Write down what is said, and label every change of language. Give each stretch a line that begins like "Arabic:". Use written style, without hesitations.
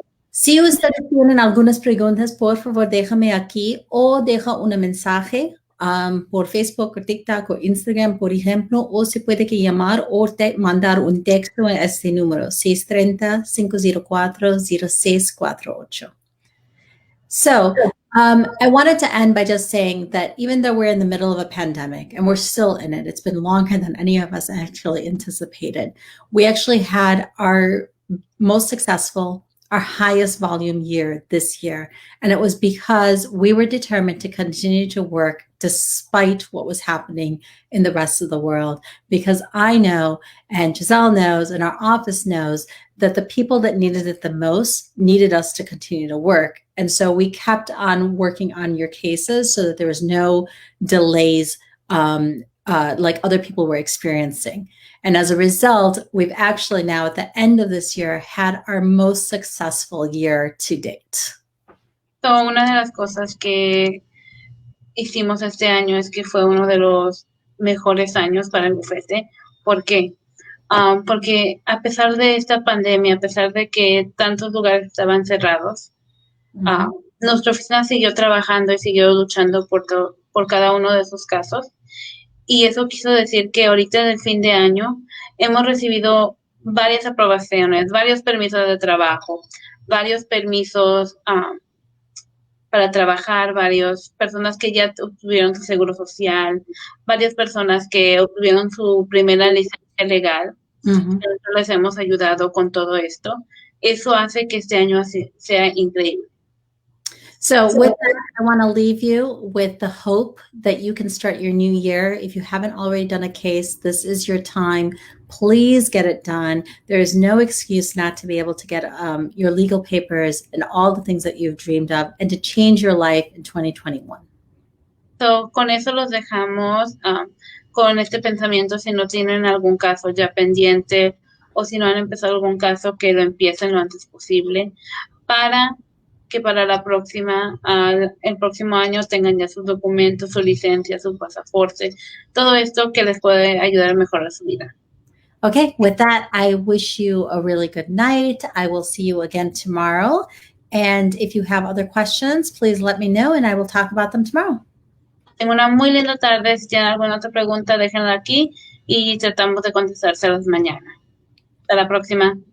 Spanish: Si ustedes tienen algunas preguntas, por favor, déjame aquí o deja un mensaje por Facebook o TikTok o Instagram, por ejemplo, o se puede que llamar o mandar un texto a este número, 630-504-0648.
English: So, I wanted to end by just saying that even though we're in the middle of a pandemic and we're still in it, it's been longer than any of us actually anticipated. We actually had our most successful, our highest volume year this year. And it was because we were determined to continue to work despite what was happening in the rest of the world. Because I know, and Giselle knows, and our office knows, that the people that needed it the most needed us to continue to work. And so we kept on working on your cases so that there was no delays like other people were experiencing. And as a result, we've actually now at the end of this year had our most successful year to date.
Spanish: So, una de las cosas que hicimos este año es que fue uno de los mejores años para el bufete. ¿Por qué? Porque a pesar de esta pandemia, a pesar de que tantos lugares estaban cerrados, nuestra oficina siguió trabajando y siguió luchando por cada uno de esos casos. Y eso quiso decir que ahorita en el fin de año hemos recibido varias aprobaciones, varios permisos de trabajo, varios permisos para trabajar, varias personas que ya obtuvieron su seguro social, varias personas que obtuvieron su primera licencia legal. Nosotros les hemos ayudado con todo esto. Eso hace que este año sea increíble.
English: So with that, I want to leave you with the hope that you can start your new year. If you haven't already done a case, this is your time. Please get it done. There is no excuse not to be able to get your legal papers and all the things that you've dreamed of and to change your life in 2021.
Spanish: So, con eso los dejamos con este pensamiento, si no tienen algún caso ya pendiente o si no han empezado algún caso, que lo empiecen lo antes posible para que para la próxima, el próximo año tengan ya sus documentos, su licencia, su pasaporte, todo esto que les puede ayudar a mejorar su vida.
English: Okay, with that, I wish you a really good night. I will see you again tomorrow. And if you have other questions, please let me know and I will talk about them tomorrow.
Spanish: Tengo una muy linda tarde. Si tienen alguna otra pregunta, déjenla aquí y tratamos de contestárselas mañana. Hasta la próxima.